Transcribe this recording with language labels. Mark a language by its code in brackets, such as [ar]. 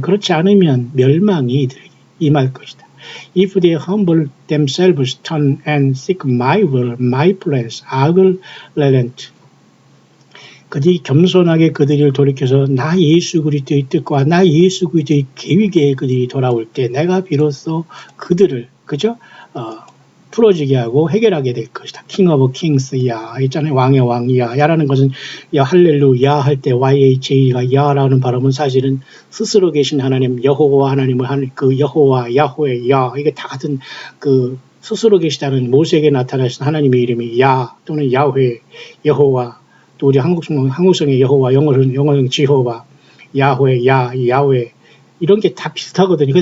[ko] 그렇지 않으면 멸망이 이들에게 임할 것이다. [en] If they humble themselves, turn and seek my will, my plans, I will relent. [ko] 그들이 겸손하게 그들을 돌이켜서 나 예수 그리스도의 뜻과 나 예수 그리스도의 계획에 그들이 돌아올 때 내가 비로소 그들을 그죠? 풀어지게 하고 해결하게 될 것이다. [en] 킹 오브 킹스 [ko] 야 있잖아요. 왕의 왕이야. 야라는 것은 야 할렐루야 할 때 YHA가 야라는 발음은 사실은 스스로 계신 하나님 여호와 하나님을 하는 그 여호와 야호의 야 이게 다 같은 그 스스로 계시다는 모세에게 나타나신 하나님의 이름이 야 또는 야훼 여호와 또 우리 한국성의 여호와 영어는 지호와 야훼 야훼 이런 게 다 비슷하거든요.